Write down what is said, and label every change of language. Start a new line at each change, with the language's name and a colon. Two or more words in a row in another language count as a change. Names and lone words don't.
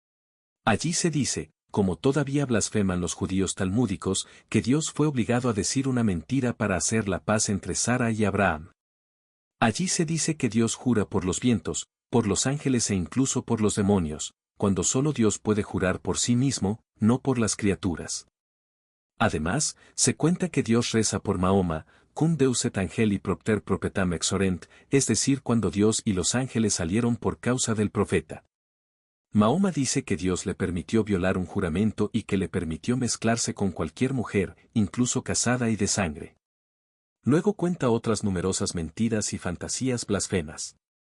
Spanish: Allí se dice, como todavía blasfeman los judíos talmúdicos, que Dios fue obligado a decir una mentira para hacer la paz entre Sara y Abraham. Allí se dice que Dios jura por los vientos, por los ángeles e incluso por los demonios, cuando solo Dios puede jurar por sí mismo, no por las criaturas. Además, se cuenta que Dios reza por Mahoma,
Latin: cum Deus et angeli propter propetam exorent,
Spanish: es decir, cuando Dios y los ángeles salieron por causa del profeta. Mahoma dice que Dios le permitió violar un juramento y que le permitió mezclarse con cualquier mujer, incluso casada y de sangre. Luego cuenta otras numerosas mentiras y fantasías blasfemas.